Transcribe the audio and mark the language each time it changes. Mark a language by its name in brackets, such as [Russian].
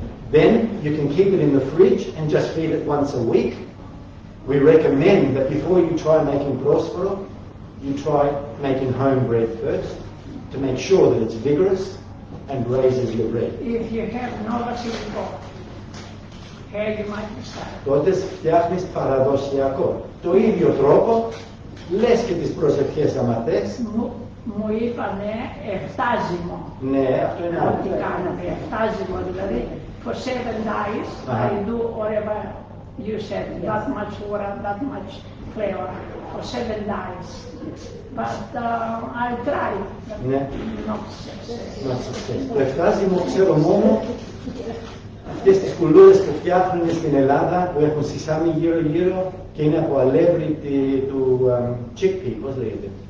[English] Then you can keep it in the fridge and just feed it once a week. We recommend that before you try making Prosphoro, you try making home bread first to make sure that it's vigorous and raises your bread. If you have no Basiliko, how you make the starter? [Greek] Τότε φτιάχνεις παραδοσιακό. Το ίδιο τρόπο, λες και τις προσευχές αμαρτές. Μου είπανε εφτάζιμο. Ναι, αυτό είναι άλλο. Τι κάνουμε, εφτάζιμο δηλαδή. [English] For 7 days, I do whatever you said, that much water, that much flavor, for 7 days. But I tried, but not success. [Greek] Το εφτάζιμο ξέρω μόνο αυτές τις κουλούρες που φτιάχνουν στην Ελλάδα που έχουν σισάμι γύρω-γύρω και είναι από αλεύρι του G.O.P, πώς λέγεται.